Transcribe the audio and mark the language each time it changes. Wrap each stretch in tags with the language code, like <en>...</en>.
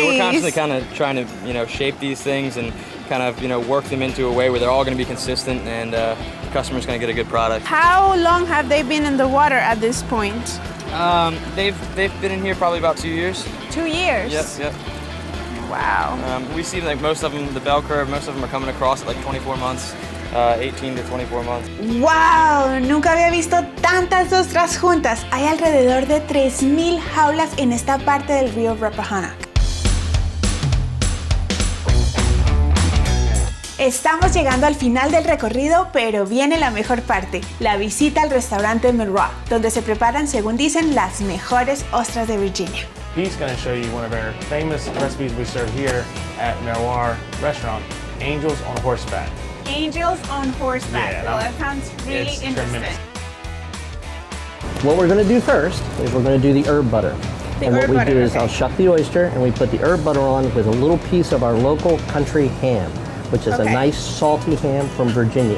<en>So we're constantly kind of trying to, shape these things and kind of, work them into a way where they're all going to be consistent and the customer's going to get a good product. How long have they been in the water at this point? They've been in here probably about 2 years. 2 years? Yep. Wow. We see like most of them, the bell curve, most of them are coming across at like 24 months, 18 to 24 months.</en> <es>¡Wow! Nunca había visto tantas ostras juntas. Hay alrededor de 3,000 jaulas en esta parte del río Rappahannock. Estamos llegando al final del recorrido, pero viene la mejor parte, la visita al restaurante Miroir, donde se preparan, según dicen, las mejores ostras de Virginia.</es> <en>He's going to show you one of our famous recipes we serve here at Miroir Restaurant, angels on horseback. Angels on horseback. Yeah, Well, that sounds really it's interesting. tremendous. What we're going to do first is we're going to do the herb butter. And what we do is I'll shuck the oyster and we put the herb butter on with a little piece of our local country ham, which is a nice salty ham from Virginia.</en>